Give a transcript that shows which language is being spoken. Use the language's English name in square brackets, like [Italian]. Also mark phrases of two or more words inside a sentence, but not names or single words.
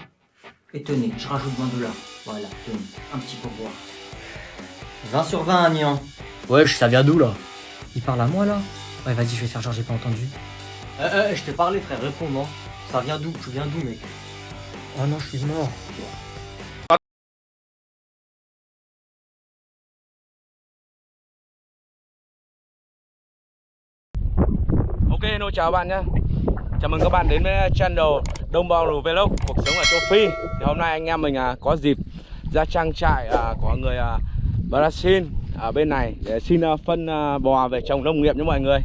[French] Et tenez, je rajoute 20 $. Voilà, tenez, un petit pourboire. 20 sur 20, Agnan. Wesh, ça vient d'où là? Il parle à moi là? Ouais, vas-y, je vais faire genre j'ai pas entendu. Je t'ai parlé, frère, réponds, non. Ça vient d'où? Tu viens d'où, mec? Oh non, je suis mort. [Vietnamese] Ok, hello, chào bạn nhé. Chào mừng các bạn đến với channel Đông Bao Vlog, cuộc sống ở châu Phi. Thì hôm nay anh em mình có dịp ra trang trại của người Brazil ở bên này để xin phân bò về trồng nông nghiệp nha mọi người.